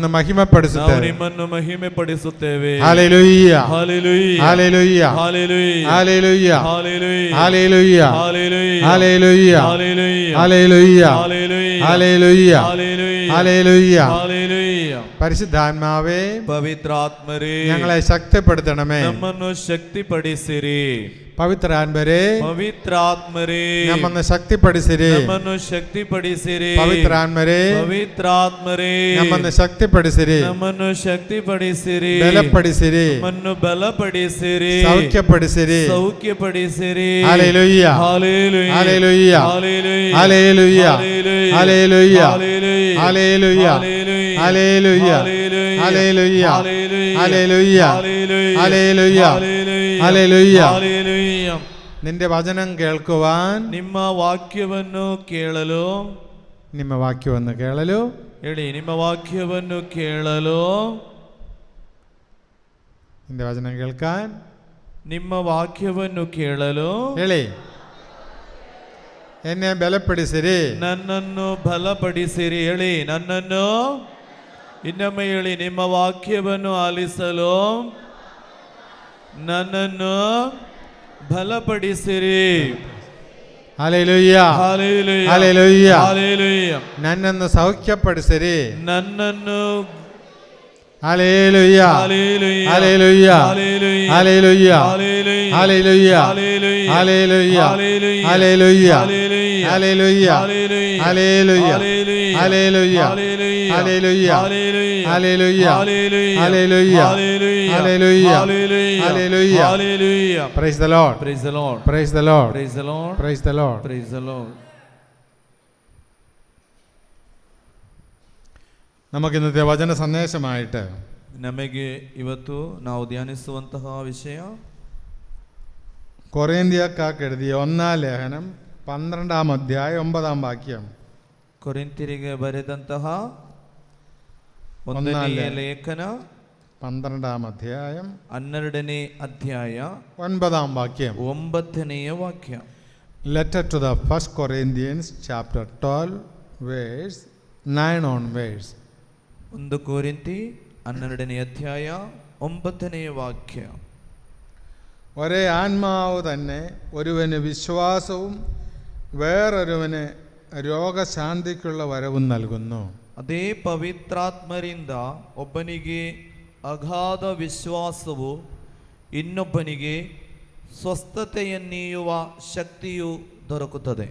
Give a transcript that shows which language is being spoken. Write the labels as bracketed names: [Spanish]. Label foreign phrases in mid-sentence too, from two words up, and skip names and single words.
[Kannada] ನಾವು ಮಹಿಮೆಪಡಿಸುತ್ತೇವೆ. ನಿಮ್ಮನ್ನು ಮಹಿಮೆ ಪಡಿಸುತ್ತೇವೆ. ಹಲ್ಲೆಲೂಯಾ, ಹಲ್ಲೆಲೂಯಾ, ಹಲ್ಲೆಲೂಯಾ, ಹಲ್ಲೆಲೂಯಾ, ಹಲ್ಲೆಲೂಯಾ, ಹಲ್ಲೆಲೂಯಾ, ಹಲ್ಲೆಲೂಯಾ, ಹಲ್ಲೆಲೂಯಾ, ಹಲ್ಲೆಲೂಯಾ, ಹಲ್ಲೆಲೂಯಾ, ಹಲ್ಲೆಲೂಯಾ, ಹಲ್ಲೆಲೂಯಾ, ಹಲ್ಲೆಲೂಯಾ, ಹಲ್ಲೆಲೂಯಾ, ಹಲ್ಲೆಲೂಯಾ. ಹಲ್ಲೆಲೂಯಾ. [Malayalam] പരിശുദ്ധാത്മാവേ, [Kannada] ಪವಿತ್ರಾತ್ಮರೇ, [Malayalam] ഞങ്ങളെ ശക്തിപ്പെടുത്തണമേ. [Kannada] ನಮ್ಮನ್ನು ಶಕ್ತಿಪಡಿಸಿರಿ. ಪವಿತ್ರಾತ್ಮರೇ, ಪವಿತ್ರಾತ್ಮರೇ, ನಮ್ಮನ್ನು ಶಕ್ತಿಪಡಿಸಿರಿ. ನಮ್ಮನ್ನು ಶಕ್ತಿಪಡಿಸಿರಿ. ಪವಿತ್ರಾತ್ಮರೇ, ಪವಿತ್ರಾತ್ಮರೇ, ನಮ್ಮನ್ನು ಶಕ್ತಿಪಡಿಸಿರಿ, ನಮ್ಮನ್ನು ಶಕ್ತಿಪಡಿಸಿರಿ, ಬಲಪಡಿಸಿರಿ, ನಮ್ಮನ್ನು ಬಲಪಡಿಸಿರಿ, ಸೌಖ್ಯಪಡಿಸಿರಿ. ಸೌಖ್ಯಪಡಿಸಿರಿ. ಹಲ್ಲೆಲೂಯಾ, ಹಲ್ಲೆಲೂಯಾ, ಹಲ್ಲೆಲೂಯಾ, ಹಲ್ಲೆಲೂಯಾ, ಹಲ್ಲೆಲೂಯಾ, ಹಲ್ಲೆಲೂಯಾ, ಹಲ್ಲೆಲೂಯಾ, ಹಲ್ಲೆಲೂಯಾ, ಹಲ್ಲೆಲೂಯಾ, ಹಲ್ಲೆಲೂಯಾ, ಹಲ್ಲೆಲೂಯಾ, ಹಲ್ಲೆಲೂಯಾ, ಹಲ್ಲೆಲೂಯಾ, ಹಲ್ಲೆಲೂಯಾ, ಹಲ್ಲೆಲೂಯಾ, ಹಲ್ಲೆಲೂಯಾ, ಹಲ್ಲೆಲೂಯಾ, ಹಲ್ಲೆಲೂಯಾ, ಹಲ್ಲೆಲೂಯಾ. ಹಲ್ಲೆಲೂಯಾ. [Malayalam] ನಿന്റെ വചനം കേൾക്കുവാൻ, [Kannada] ನಿಮ್ಮ ವಾಕ್ಯವನ್ನು ಕೇಳಲು, ನಿಮ್ಮ ವಾಕ್ಯವನ್ನು ಕೇಳಲು, ಹೇಳಿ, ನಿಮ್ಮ ವಾಕ್ಯವನ್ನು ಕೇಳಲು, [Malayalam] നിന്റെ വചനം കേൾക്കാൻ, [Kannada] ನಿಮ್ಮ ವಾಕ್ಯವನ್ನು ಕೇಳಲು ಹೇಳಿ, [Malayalam] എന്നെ ബലപ്പെടുസിരി, [Kannada] ನನ್ನನ್ನು ಬಲಪಡಿಸಿರಿ. ಹೇಳಿ, ನನ್ನನ್ನು ಇನ್ನೊಮ್ಮೆ ಹೇಳಿ, ನಿಮ್ಮ ವಾಕ್ಯವನ್ನು ಆಲಿಸಲು ನನ್ನನ್ನು ಬಲಪಡಿಸಿರಿ. [Malayalam] ഹല്ലേലൂയ, [Kannada] ಹಲ್ಲೆಲೂಯಾ, [Malayalam] ഹല്ലേലൂയ. [Kannada] ಹಲ್ಲೆಲೂಯಾ. ನನ್ನನ್ನು ಸೌಖ್ಯಪಡಿಸಿರಿ. ನನ್ನನ್ನು [Malayalam] ഹല്ലേലൂയ, [Kannada] ಹಲ್ಲೆಲೂಯಾ, [Malayalam] ഹല്ലേലൂയ, [Kannada] ಹಲ್ಲೆಲೂಯಾ, [Malayalam] ഹല്ലേലൂയ, [Kannada] ಹಲ್ಲೆಲೂಯಾ, [Malayalam] ഹല്ലേലൂയ, [Kannada] ಹಲ್ಲೆಲೂಯಾ, [Malayalam] ഹല്ലേലൂയ, [Kannada] ಹಲ್ಲೆಲೂಯಾ, [Malayalam] ഹല്ലേലൂയ, [Kannada] ಹಲ್ಲೆಲೂಯಾ, [Malayalam] ഹല്ലേലൂയ, [Kannada] ಹಲ್ಲೆಲೂಯಾ, [Malayalam] ഹല്ലേലൂയ, [Kannada] ಹಲ್ಲೆಲೂಯಾ, [Malayalam] ഹല്ലേലൂയ, [Kannada] ಹಲ್ಲೆಲೂಯಾ, [Malayalam] ഹല്ലേലൂയ, [Kannada] ಹಲ್ಲೆಲೂಯಾ, [Malayalam] ഹല്ലേലൂയ, [Kannada] ಹಲ್ಲೆಲೂಯಾ, [Malayalam] ഹല്ലേലൂയ, [Kannada] ಹಲ್ಲೆಲೂಯಾ, [Malayalam] ഹല്ലേലൂയ, [Kannada] ಹಲ್ಲೆಲೂಯಾ, [Malayalam] ഹല്ലേലൂയ. [Kannada] ಹಲ್ಲೆಲೂಯಾ. [English] Praise the Lord, Praise the Lord. praise the Lord, Praise the Lord. praise the Lord. Praise the Lord. [Malayalam] നമുക്കിന്നത്തെ വചന സന്ദേശമായിട്ട് [Kannada] ನಮಗೆ ಇವತ್ತು ನಾವು ಧ್ಯಾನಿಸುವಂತಹ ವಿಷಯ [Malayalam] കൊറിന്ത്യക്കാർക്ക് എഴുതിയ 1-ാം ലേഖനം 12-ാം അധ്യായം 9-ാം വാക്യം. [Kannada] ಕೊರಿಂಥರಿಗೆ ಬರೆದಂತಹ ಒಂದನೇ ಒಂದನೆಯ ಲೇಖನ [Malayalam] 12-ാം അധ്യായം [Kannada] 12ನೇ ಅಧ್ಯಾಯ [Malayalam] 9-ാം വാക്യം. [Kannada] 9ನೆಯ ವಾಕ್ಯ. [English] Letter to the First Corinthians chapter 12 verse 9 onwards. [Kannada] 1 ಕೊರಿಂಥಿ 12ನೇ ಅಧ್ಯಾಯ 9ನೇ ವಾಕ್ಯ. [Malayalam] ഒരേ ആത്മാവ് തന്നെ ഒരുവന് വിശ്വാസവും വേറൊരുവന് രോഗശാന്തിക്കുള്ള വരവും നൽകുന്നു. [Kannada] ಅದೇ ಪವಿತ್ರಾತ್ಮರಿಂದ ಒಬ್ಬನಿಗೆ ಅಗಾಧ ವಿಶ್ವಾಸವು ಇನ್ನೊಬ್ಬನಿಗೆ ಸ್ವಸ್ಥತೆಯನ್ನೀಯುವ ಶಕ್ತಿಯು ದೊರಕುತ್ತದೆ.